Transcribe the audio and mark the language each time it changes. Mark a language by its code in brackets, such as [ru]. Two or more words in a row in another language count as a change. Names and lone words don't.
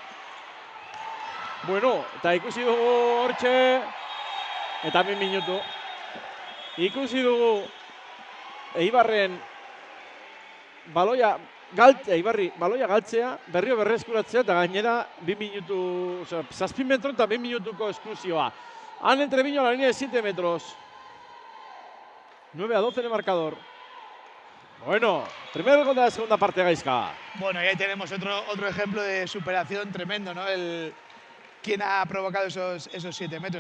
[eu] Bueno, eta ikusi dugu hortxe, eta 2 minutu. Ikusi dugu Eibarren baloia galtzea, berriro berreskuratzea, eta gainera 2 minutu, 7 metro eta 2 minutuko esklusioa. [es] Han Treviño a la línea de 7 metros. 9-12 en el marcador. Bueno, primer gol de la segunda parte, Gaizka. Bueno, y ahí tenemos otro ejemplo de superación tremendo, ¿no? ¿Quién ha provocado esos 7 metros?